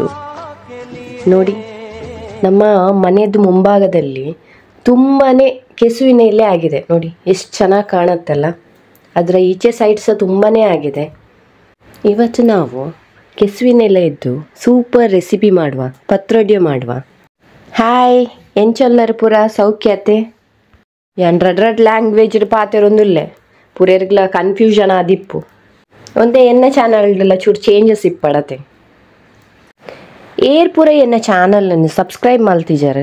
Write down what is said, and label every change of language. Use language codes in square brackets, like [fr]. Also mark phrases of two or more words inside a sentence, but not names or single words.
[kn] ನೋಡಿ, ನಮ್ಮ ಮನೆಯದ್ದು ಮುಂಭಾಗದಲ್ಲಿ ತುಂಬಾ ಕೆಸುವಿನ ಎಲೆ ಆಗಿದೆ. ನೋಡಿ ಎಷ್ಟು ಚೆನ್ನಾಗಿ ಕಾಣುತ್ತಲ್ಲ. ಅದರ ಈಚೆ ಸೈಡ್ ಸಹ ತುಂಬಾ ಆಗಿದೆ. ಇವತ್ತು ನಾವು ಕೆಸುವಿನ ಎಲೆ ಇದ್ದು [en] super recipe [kn] ಮಾಡುವ, ಪತ್ರೊಡ್ಯ ಮಾಡುವ. [tcy] ಹಾಯ್, ಎಂಚೊಲ್ಲರು ಪೂರ ಸೌಖ್ಯತೆ? ಎಂಡ್ರಡ್ ಲ್ಯಾಂಗ್ವೇಜ್ ಪಾತೆರೊಂದುಲ್ಲೆ ಪೂರೆರ್ಗ್ಲ ಕನ್ಫ್ಯೂಷನ್ ಆದಿಪ್ಪು. ಒಂದೇ ಎನ್ನ ಚಾನಲ್ಡೆಲ್ಲ ಚೂರು ಚೇಂಜಸ್ ಇಪ್ಪಡತೆ. ಏರ್ ಪೂರ ಎನ್ನ ಚಾನಲನ್ನು ಸಬ್ಸ್ಕ್ರೈಬ್ ಮಲ್ತಿಜಾರು.